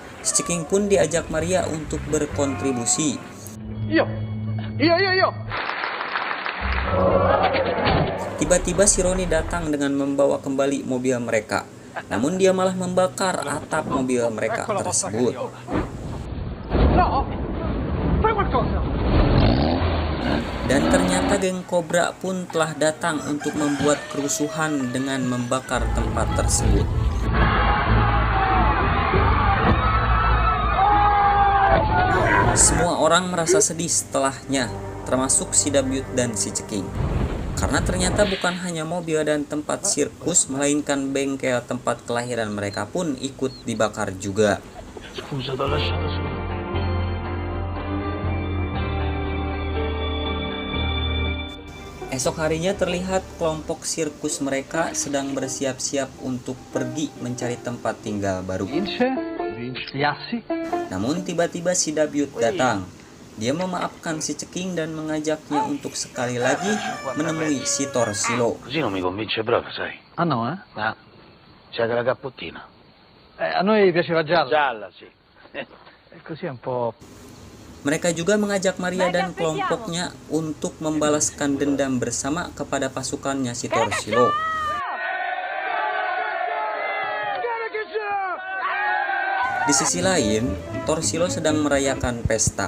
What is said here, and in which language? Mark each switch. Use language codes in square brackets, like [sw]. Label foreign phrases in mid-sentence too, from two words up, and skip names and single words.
[id] Si Ceking pun diajak Maria untuk berkontribusi. [it] Io. [id] Tiba-tiba si Roni datang dengan membawa kembali mobil mereka. Namun dia malah membakar atap mobil mereka tersebut. [it] No! Fai qualcosa! [id] Dan ternyata geng Cobra pun telah datang untuk membuat kerusuhan dengan membakar tempat tersebut. Semua orang merasa sedih setelahnya, termasuk si Dabyut dan si Ceking. Karena ternyata bukan hanya mobil dan tempat sirkus, melainkan bengkel tempat kelahiran mereka pun ikut dibakar juga. [it] Scusa, t'ho lasciato solo. [id] Esok harinya terlihat kelompok sirkus mereka sedang bersiap-siap untuk pergi mencari tempat tinggal baru. [it] Vince gli assi. [id] Namun tiba-tiba si Dabyut datang. Dia memaafkan si Ceking dan mengajaknya untuk sekali lagi menemui si Torsilo. [it] Così non mi convince proprio, sai. Ah no, eh? No, c'è della cappottina. A noi piaceva gialla. Gialla, sì. E così è un po'... [id] Mereka juga mengajak Maria dan kelompoknya untuk membalaskan dendam bersama kepada pasukannya si Torsilo. Di sisi lain, Torsilo sedang merayakan pesta.